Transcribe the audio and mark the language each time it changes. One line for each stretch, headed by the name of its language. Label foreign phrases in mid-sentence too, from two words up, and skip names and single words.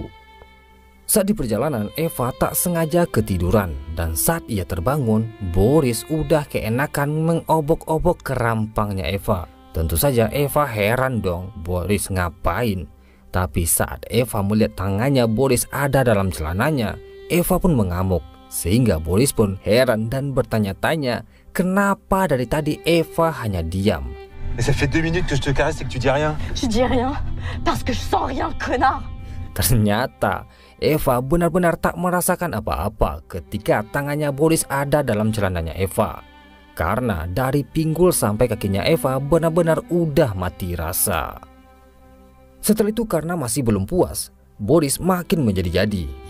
Indonesian: Saat di perjalanan Eva tak sengaja ketiduran dan saat ia terbangun Boris udah keenakan mengobok-obok kerampangnya Eva. Tentu saja Eva heran dong, Boris ngapain? Tapi saat Eva melihat tangannya Boris ada dalam celananya, Eva pun mengamuk. Sehingga Boris pun heran dan bertanya-tanya kenapa dari tadi Eva hanya diam.
French: Mais ça fait 2 minutes que je te caresse et que tu dis rien. Je dis rien parce que je sens rien, connard.
Indonesian: Ternyata Eva benar-benar tak merasakan apa-apa ketika tangannya Boris ada dalam celananya Eva. Karena dari pinggul sampai kakinya Eva benar-benar udah mati rasa. Setelah itu karena masih belum puas, Boris makin menjadi-jadi.